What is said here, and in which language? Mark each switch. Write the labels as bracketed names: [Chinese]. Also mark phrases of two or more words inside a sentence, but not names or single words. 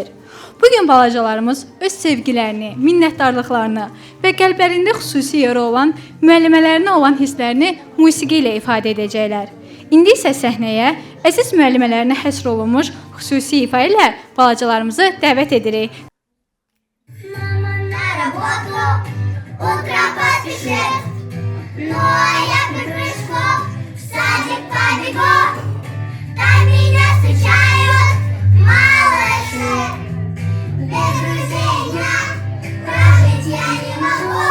[Azerbaijani] Bugün balacalarımız öz sevgilərini, minnətdarlıqlarını və qəlblərində xüsusi yeri olan müəllimələrinə olan hisslərini musiqi ilə ifadə edəcəklər. İndi isə səhnəyə əziz müəllimələrinə həsr olunmuş xüsusi ifa ilə balacalarımızı dəvət edirik. [Russian] Мама на работу, утром поспешит, ну а я без прыжков в садик побегу. Там меня встречают малыши, без друзей дня прожить я не могу.